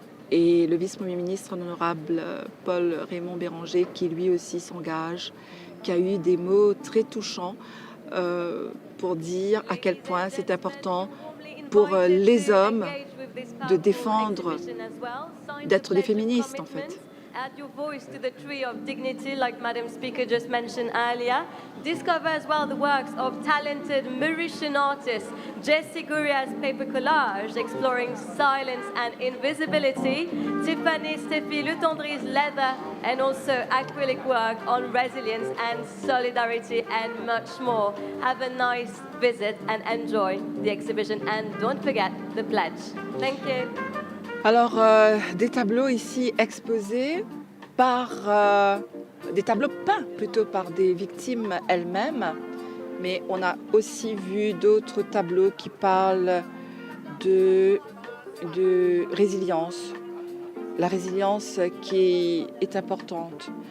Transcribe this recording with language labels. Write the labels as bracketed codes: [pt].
[fr] et le vice-premier ministre, l'honorable Paul Raymond Béranger, qui lui aussi s'engage, qui a eu des mots très touchants pour dire à quel point c'est important pour les hommes de défendre, d'être des féministes en fait. [en] Add your voice to the tree of dignity, like Madam Speaker just mentioned earlier. Discover as well the works of talented Mauritian artists. Jessie Guria's paper collage exploring silence and invisibility. Tiffany Steffi Lutondry's leather and also acrylic work on resilience and solidarity and much more. Have a nice visit and enjoy the exhibition. And don't forget the pledge. Thank you. [fr] Alors, des tableaux ici exposés par des tableaux peints plutôt par des victimes elles-mêmes, mais on a aussi vu d'autres tableaux qui parlent de résilience, la résilience qui est importante.